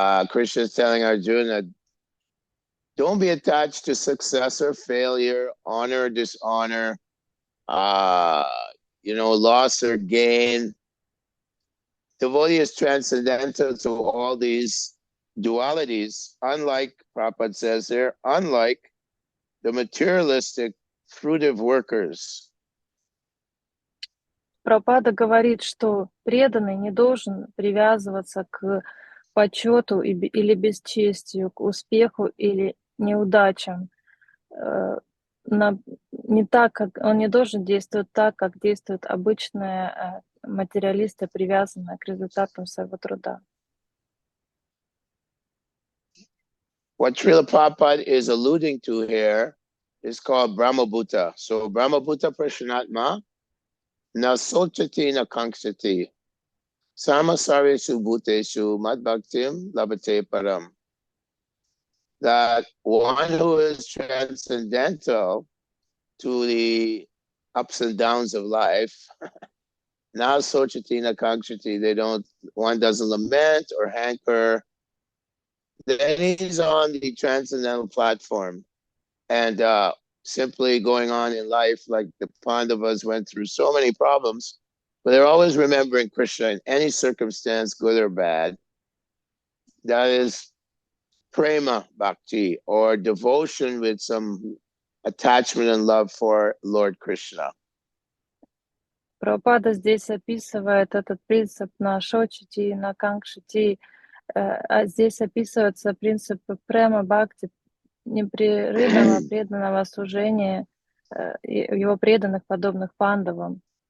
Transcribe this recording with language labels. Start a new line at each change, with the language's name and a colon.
English: Krishna is telling Arjuna, don't be attached to success or failure, honor or dishonor, loss or gain. Devotee is transcendental to all these dualities, unlike, Prabhupada says there, unlike the materialistic fruitive workers.
Russian: Прабхупада говорит, что преданный не должен привязываться к почету или бесчестию, к успеху или неудачам. Не так, как, он не должен действовать так, как действуют обычные материалисты, привязанные к результатам своего труда.
English: What Srila Prabhupada is alluding to here is called Brahmabhuta.
Sanskrit: So Brahmabhuta Prashanatma na sochati na kankshati sarmasarveshu bhuteshu madbhaktim labhate param.
English: That one who is transcendental to the ups and downs of life,
Sanskrit: na sochati na kankshati,
English: one doesn't lament or hanker. Then he's on the transcendental platform and simply going on in life like the Pandavas went through so many problems, but they're always remembering Krishna in any circumstance, good or bad. That is prema bhakti, or devotion with some attachment and love for Lord Krishna.
Russian: Прабхупада здесь описывает этот принцип
Sanskrit: на шочити, на кангшити,
Russian: а здесь описывается принцип према бхакти, непрерывного преданного служения его преданных, подобных пандавам.